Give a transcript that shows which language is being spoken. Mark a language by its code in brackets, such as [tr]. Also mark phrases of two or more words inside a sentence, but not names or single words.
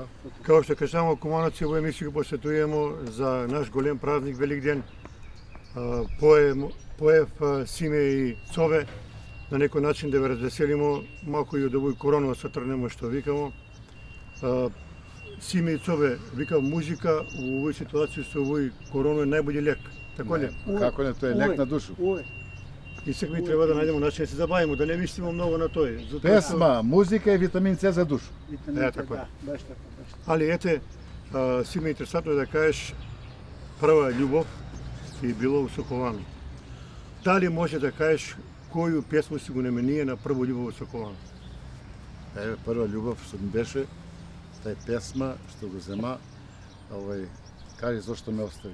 [mk] Као што кажемо, Кумановац ову емисију посветујемо за наш голем празник Великден. Поев Симе и Цове на некој начин да ве развеселимо, малку и од овој коронава се тргнемо што викамо. Симе и Цове вика музика у овој ситуација со овој корона е најбољи лек. Така ли? Како не, тоа е лек на душу. И сега ми треба да најдемо начин да се забавимо, да не мислимо многу на тој. Песма, музика и витамин С за душу. Така е. Баш тако. Али ете, Симе, интересантно е да кажеш прва љубов и било у Соколану. Дали може да кажеш коju песму си го наменија на прво љубов у Соколану? Еве прва љубов што ми беше, тај песма што го зема, кажи зошто ме остави.